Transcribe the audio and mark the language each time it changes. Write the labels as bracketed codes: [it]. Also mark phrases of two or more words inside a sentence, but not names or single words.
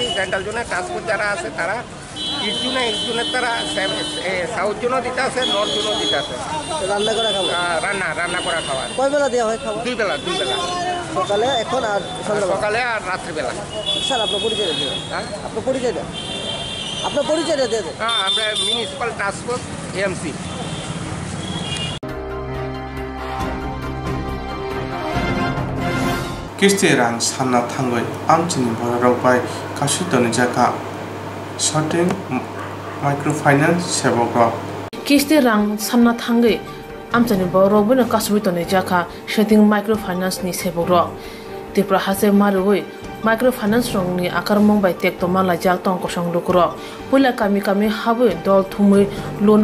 [bn] সেন্ট্রাল জোনের ট্রান্সপোর্ট যারা আছে তারা ইস্ট জোনের তারা সাউথ জোনও দিতে আছে, নর্থ জোনও দিতে আছে। রান্না করা খাবার? রান্না করা খাবার। কয় বেলা দেওয়া হয় খাবার? 2 বেলা। সকালে এখন আর সকালে আর রাত্রিবেলা। স্যার আপনার পরিচয় দেন। আপনার পরিচয় দেন। আপনার পরিচয় দেন। হ্যাঁ, আমরা [en] municipal transport [bn] এএমসি। [trp] kisti rang sanna thangoi amchini borok bai kasutoni jaka shorting microfinance sebogrok kisti rang sanna thangai amchani borok bino kasutoni jaka shorting microfinance ni sebogrok tipra hase marui microfinance rong ni akarmong bai tek toma la jak tong kosong lukro pula kami habu dol thumui loan